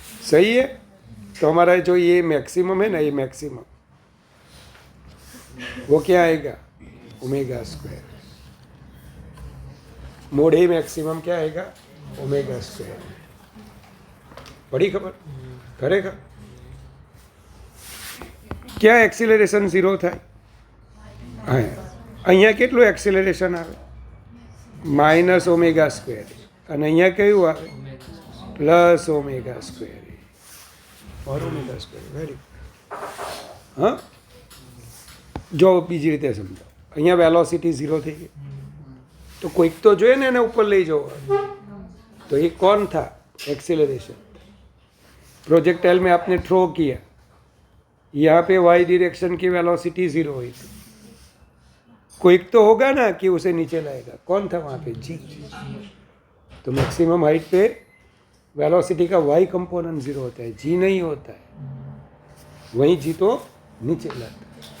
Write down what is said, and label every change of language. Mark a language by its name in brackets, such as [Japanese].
[Hindi] सही है। तो हमारा जो ये मैक्सिमम है ना, ये मैक्सिमम वो क्या आएगा, ओमेगा स्क्वायर। मोड ए मैक्सिमम क्या आएगा, ओमेगा स्क्वायर। बड़ी खबर करेगा। क्या एक्सिलरेशन 0 થાય? [Gujarati] અહીંયા કેટલું એક્સિલરેશન આવે, માઇનસ ઓમેગા સ્ક્વેર, અને અહીંયા કયું આવે, પ્લસ ઓમેગા સ્ક્વેર ઓર ઓમેગા સ્ક્વેર. વેરી હા. જો બીજી રીતે સમજો, અહીંયા વેલોસિટી 0 થઈ ગઈ, તો કોઈક તો જોઈએ ને એને ઉપર લઈ જવો, [Hindi] तो ये कौन था, एक्सीलरेशन। प्रोजेक्टाइल में आपने थ्रो किया, यहाँ पे वाई डायरेक्शन की वेलोसिटी 0 हुई थी, कोई तो होगा ना कि उसे नीचे लाएगा, कौन था वहाँ पे, जी। तो मैक्सिमम हाइट पे वेलोसिटी का वाई कंपोनेंट 0 होता है, जी नहीं होता है, वहीं जी तो नीचे लाता है।